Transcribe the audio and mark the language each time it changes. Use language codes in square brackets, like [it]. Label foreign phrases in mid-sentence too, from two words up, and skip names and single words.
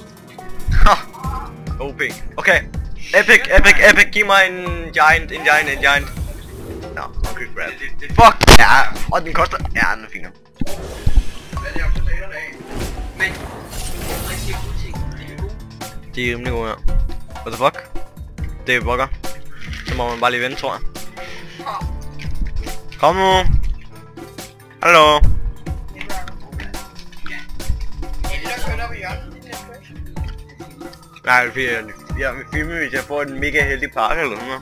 [da] OP. Okay. Epic, giv mig en giant. [en] Nå, okay, grab. Fuck! [da] Ja, og den koster... Ja, den er fin. De er rimelig gode her. [en] What the fuck? [da] Det er bugger. Så må man bare lige vente, tror jeg. Kom nu! Hallo! Nej, det er fordi jeg vil filme, hvis jeg får en mega heldig pakke eller noget.